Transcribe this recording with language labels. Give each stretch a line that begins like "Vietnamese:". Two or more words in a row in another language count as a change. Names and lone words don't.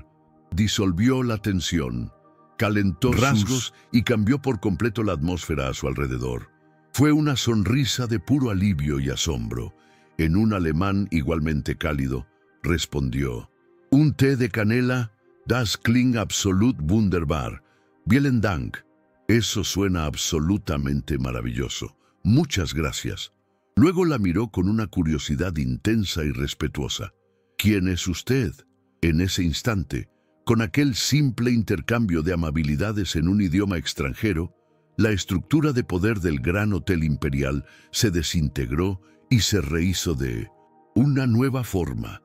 Spanish: Disolvió la tensión, calentó rasgos y cambió por completo la atmósfera a su alrededor. Fue una sonrisa de puro alivio y asombro. En un alemán igualmente cálido, respondió: «Un té de canela,
German: das klingt absolut wunderbar. Vielen Dank».
Spanish: Eso suena absolutamente maravilloso. Muchas gracias. Luego la miró con una curiosidad intensa y respetuosa. ¿Quién es usted? En ese instante, con aquel simple intercambio de amabilidades en un idioma extranjero, la estructura de poder del Gran Hotel Imperial se desintegró y se rehizo de una nueva forma.